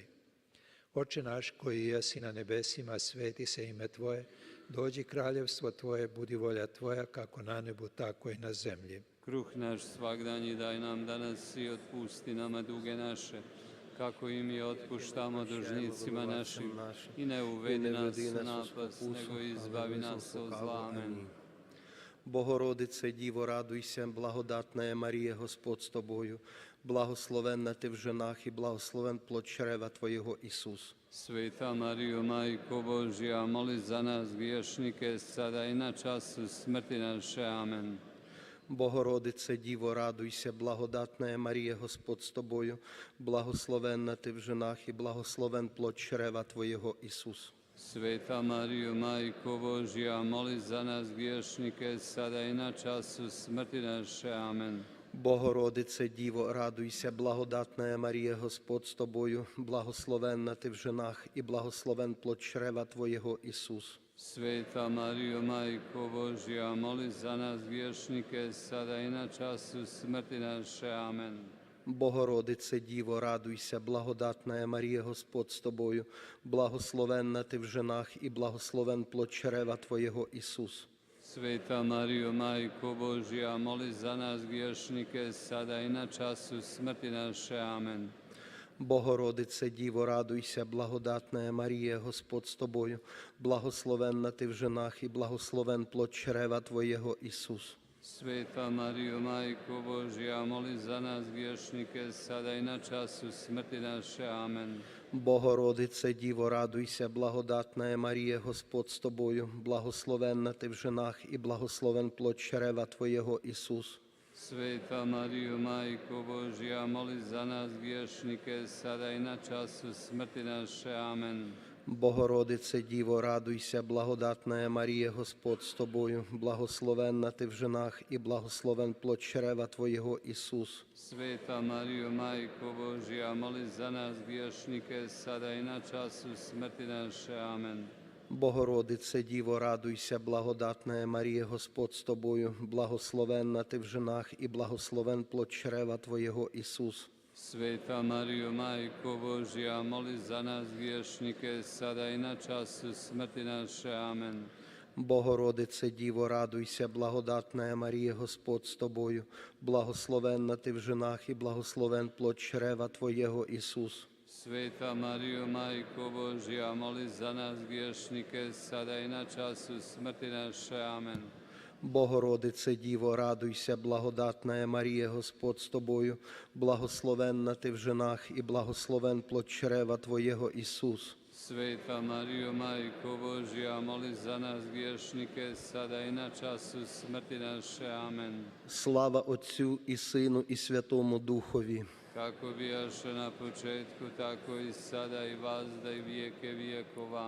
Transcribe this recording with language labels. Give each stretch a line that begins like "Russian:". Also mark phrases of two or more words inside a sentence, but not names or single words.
Croatian: Oče naš koji jesi na nebesima, sveti se ime Tvoje, dođi kraljevstvo Tvoje, budi volja Tvoja, kako na nebu, tako i na zemlji. Kruh naš svagdanji daj nam danas i otpusti nama duge naše, kako i mi otpuštamo dužnicima našim, i ne uvedi nas u napast, nego izbavi nas od zla. Amen.
Ukrainian: Богородице, Діво, радуйся, благодатна Марія, Господь з тобою, благословенна ти в женах і благословен плод чрева Твоєго, Ісус.
Croatian: Sveta Marijo, Majko Božja, moli za nas griješnike, sada i na času smrti naše. Amen.
Ukrainian: Богородице, Діво, радуйся, благодатна Марія, Господь з тобою, благословенна ти в женах і благословен плод чрева Твоєго, Ісус.
Croatian: Sveta Marijo, Majko Božja, moli za nas griješnike, sada i na času smrti naše. Amen.
Ukrainian: Богородице, Діво, радуйся, благодатна Марія, Господь з тобою, благословенна ти в женах і благословен плод чрева Твоєго, Ісус.
Croatian: Sveta Marijo, Majko Božja, moli za nas griješnike, sada i na času smrti naše. Amen.
Ukrainian: Богородице, Діво, радуйся, благодатна Марія, Господь з тобою, благословенна ти в женах і благословен плод чрева Твоєго, Ісус.
Croatian: Sveta Marijo, Majko Božja, moli za nas griješnike, sada i na času smrti naše. Amen.
Ukrainian: Богородице, Діво, радуйся, благодатна Марія, Господь з тобою, благословенна ти в женах і благословен плод чрева Твоєго, Ісус.
Croatian: Sveta Marijo, Majko Božja, moli za nas griješnike, sada i na času smrti naše. Amen.
Ukrainian: Богородице, Діво, радуйся, благодатна Марія, Господь з тобою, благословенна ти в женах і благословен плод чрева Твоєго, Ісус.
Croatian: Sveta Marijo, Majko Božja, moli za nas griješnike, sada i na času smrti naše. Amen.
Ukrainian: Богородице, Діво, радуйся, благодатна Марія, Господь з тобою, благословенна ти в женах і благословен плод чрева Твоєго, Ісус.
Croatian: Sveta Marijo, Majko Božja, moli za nas griješnike, sada i na času smrti naše. Amen.
Ukrainian: Богородице, Діво, радуйся, благодатна Марія, Господь з тобою, благословенна ти в женах і благословен плод чрева Твоєго, Ісус.
Croatian: Sveta Marijo, Majko Božja, moli za nas griješnike, sada i na času smrti naše. Amen.
Ukrainian: Богородице, Діво, радуйся, благодатна Марія, Господь з тобою, благословенна ти в женах і благословен плод чрева Твоєго, Ісус.
Croatian: Sveta Marijo, Majko Božja, moli za nas griješnike, sada i na času smrti naše. Amen.
Ukrainian: Богородице, Діво, радуйся, благодатна Марія, Господь з тобою, благословенна ти в женах і благословен плод чрева Твоєго, Ісус.
Croatian: Sveta Marijo, Majko Božja, moli za nas griješnike, sada i na času smrti naše. Amen.
Ukrainian: Слава Отцю і Сину і Святому Духові.
Croatian: Kako bijaše na početku, tako i sada i vazda i vijeke vijekova.